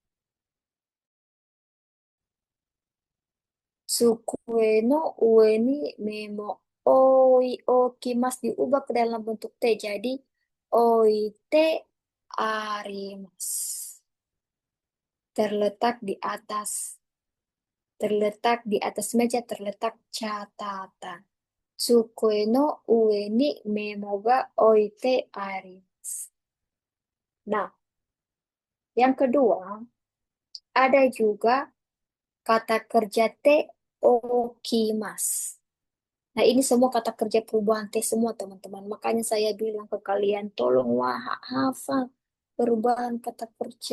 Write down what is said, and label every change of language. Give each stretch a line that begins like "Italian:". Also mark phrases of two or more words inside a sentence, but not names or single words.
Japanese: 机の上にメモを置きます
Indonesian: diubah ke dalam bentuk T.
Japanese: Jadi 置いてあります.
Indonesian: Terletak di atas. Terletak di atas meja, terletak catatan.
Japanese: 机の上にメモが置いてあります.
Indonesian: Nah, yang kedua, ada juga kata kerja
Japanese: ておきます.
Indonesian: Nah, ini semua kata kerja perubahan te semua, teman-teman. Makanya saya bilang ke kalian, tolong hafal perubahan kata kerja.